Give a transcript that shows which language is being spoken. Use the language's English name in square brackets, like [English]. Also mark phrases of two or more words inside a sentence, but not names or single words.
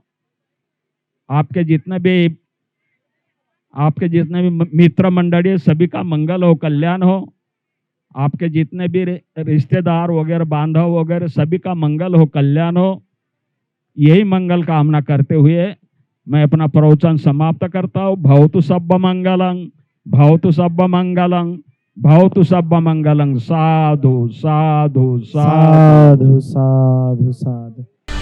[Hindi] आपके जितने भी मित्र मंडली, सभी का मंगल हो, कल्याण हो। आपके जितने भी रिश्तेदार वगैरह, बांधव वगैरह, सभी का मंगल हो, कल्याण हो। यही मंगल कामना करते हुए मैं अपना प्रवचन समाप्त करता हूँ। [Pali] भवतु सब्ब मंगलं, भवतु सब्ब मंगलं, भवतु सब्ब मंगलं। साधु साधु साधु साधु साधु साधु।